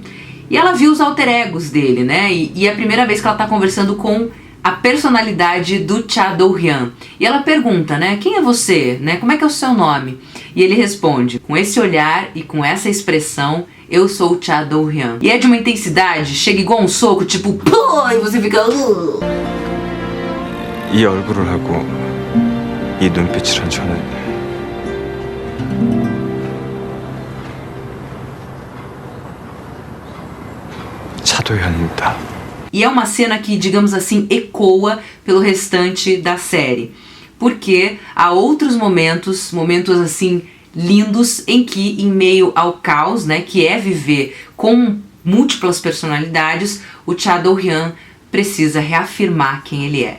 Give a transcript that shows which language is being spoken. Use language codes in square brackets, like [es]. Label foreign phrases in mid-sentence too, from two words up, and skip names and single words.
[pt] E ela viu os alter egos dele, né, e é a primeira vez que ela tá conversando com a personalidade do Cha Do-hyun. E ela pergunta, né, quem é você, né, como é que é o seu nome? E ele responde, com esse olhar e com essa expressão, eu sou o Cha Do-hyun. E é de uma intensidade, chega igual um soco, tipo, pô, e você fica... [ko] 이 얼굴을 하고 이 눈빛을 한 저는 차도현입니다. [pt] E é uma cena que, digamos assim, ecoa pelo restante da série. Porque há outros momentos assim, lindos, em que, em meio ao caos, né, que é viver com múltiplas personalidades, o Cha Do-hyun precisa reafirmar quem ele é.